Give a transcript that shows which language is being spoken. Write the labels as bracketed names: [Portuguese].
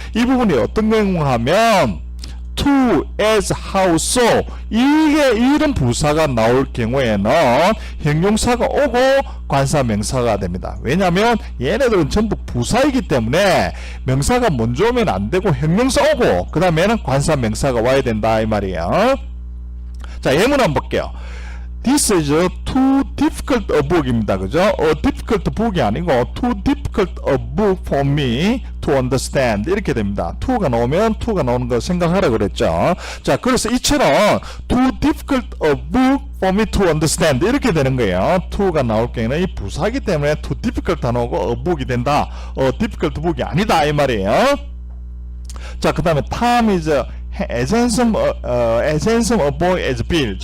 [Korean] 이 부분이 어떤 경우가 하면 to, as, how, so 이게 이런 부사가 나올 경우에는 형용사가 오고 관사, 명사가 됩니다. 왜냐하면 얘네들은 전부 부사이기 때문에 명사가 먼저 오면 안 되고 형용사 오고 그 다음에는 관사, 명사가 와야 된다 이 말이에요. 자, 예문 한번 볼게요. [English] This is too difficult a book입니다. [Korean] 그죠? [English] A difficult book이 아니고 too difficult a book for me to understand [Korean] 이렇게 됩니다. to가 나오면 to가 나오는 거 생각하라 그랬죠. 자, 그래서 이처럼 [English] too difficult a book for me to understand [Korean] 이렇게 되는 거예요. to가 나올 경우에는 이 부사이기 때문에 too difficult 안 오고 a book이 된다. difficult book이 아니다 이 말이에요. 자, 그 다음에 [English] Tom is as handsome a boy as Bill.